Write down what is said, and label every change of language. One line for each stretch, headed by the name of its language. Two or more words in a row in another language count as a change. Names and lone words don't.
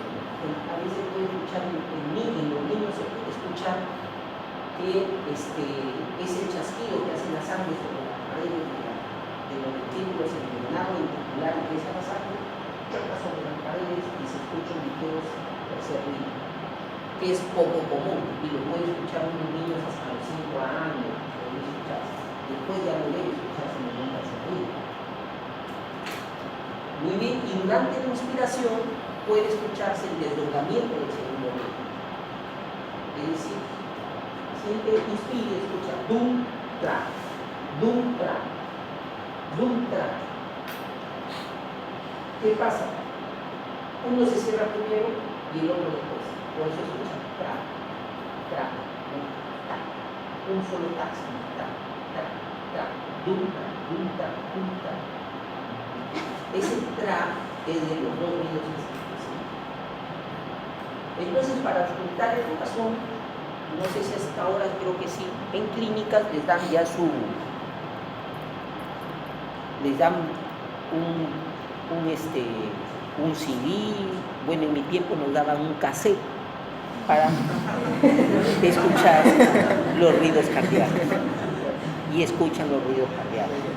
Spanish: A veces puede escuchar en los niños se puede escuchar que es el chasquido que hace la sangre sobre la pared de los ventrículos, el llenado ventricular empieza a la sangre, choca sobre las paredes y se escucha un ligero tercer ruido, que es poco común y lo puede escuchar unos niños hasta los 5 años, después ya no debe escucharse ningún tercer ruido. Muy bien, y durante la inspiración puede escucharse el desdoblamiento del segundo ruido. Es decir, siempre inspire y escucha dum, tra, dum, tra, dum, tra. ¿Qué pasa? Uno se cierra primero y el otro después. Por eso escucha tra, tra, tra, un solo taxi, tra, tra, tra, dum, tra, dum, tra, dum, tra. Ese tra es de los dos ruidos que se escuchan. Entonces, para ocultar el corazón, no sé si hasta ahora, creo que sí, en clínicas les dan ya les dan un CD, bueno, en mi tiempo nos daban un cassette para escuchar los ruidos cardíacos, y escuchan los ruidos cardíacos.